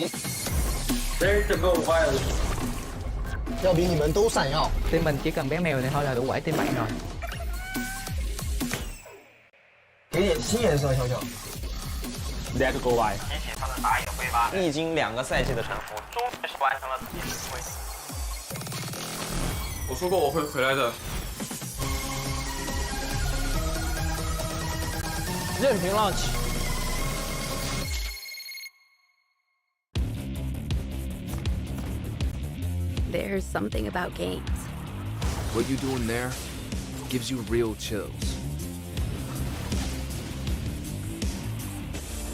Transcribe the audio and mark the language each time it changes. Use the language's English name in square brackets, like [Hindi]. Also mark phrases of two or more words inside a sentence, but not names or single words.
[Chinese] 这整个坏了，要比你们都闪耀。 [Vietnamese] Team mình chỉ cần bé mèo này thôi là đủ quẩy team bạn rồi. [Chinese] 给点新颜色，小小。 KT.RY 提起他的打野挥发，历经2个赛季的沉浮，终于是完成了自己的归。我说过我会回来的。任凭浪起。 [English] There's something about games. What you doing there gives you real chills.